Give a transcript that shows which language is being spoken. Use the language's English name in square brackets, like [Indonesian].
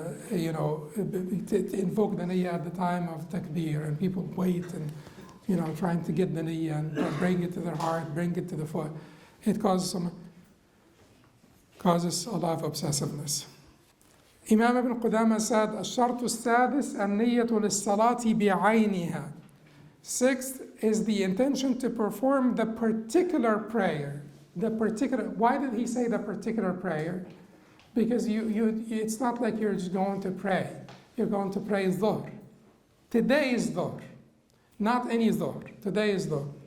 [English] You know, to invoke the Niyyah at the time of takbir, and people wait and, you know, trying to get the Niyyah and bring it to their heart, bring it to the foot. It causes a lot of obsessiveness. Imam ibn Qudamah said, [Arabic] الشرط السادس النية للصلاة بعينها. [English] Sixth is the intention to perform the particular prayer. Why did he say the particular prayer? Because it's not like you're just going to pray. You're going to pray dhuhr. Today is dhuhr, not any dhuhr. Today is dhuhr.